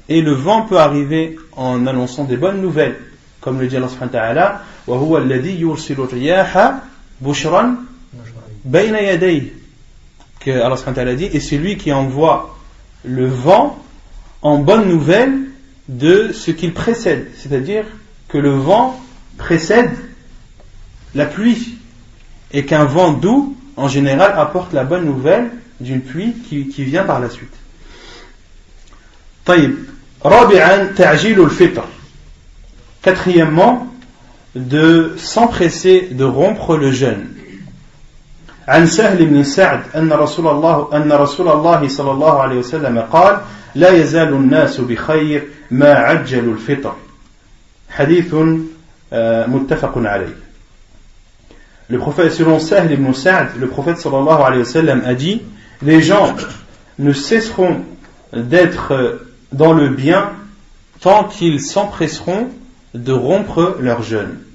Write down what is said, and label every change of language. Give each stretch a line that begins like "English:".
French: Et le vent peut arriver en annonçant des bonnes nouvelles, comme le dit Allah subhanahu wa ta'ala,
Arabic: wa huwa alladhi yursilu riyaha bushran bayna yadayhi,
French: que Allah subhanahu wa ta'ala dit, et c'est lui qui envoie le vent en bonne nouvelle de ce qu'il précède, c'est-à-dire que le vent précède la pluie et qu'un vent doux en général apporte la bonne nouvelle d'une pluie qui vient par la suite.
Arabic: طيب رابعا تعجيل الفطر.
French: Quatrièmement, de s'empresser de rompre le jeûne.
Arabic: عن سهل بن سعد أن رسول الله صلى الله عليه وسلم قال لا يزال الناس بخير ما عجلوا الفطر. حديث متفق عليه.
French: Le prophète, selon Sahl ibn Sa'd, le prophète sallallahu alayhi wa sallam a dit, les gens ne cesseront d'être dans le bien tant qu'ils s'empresseront de rompre leur jeûne.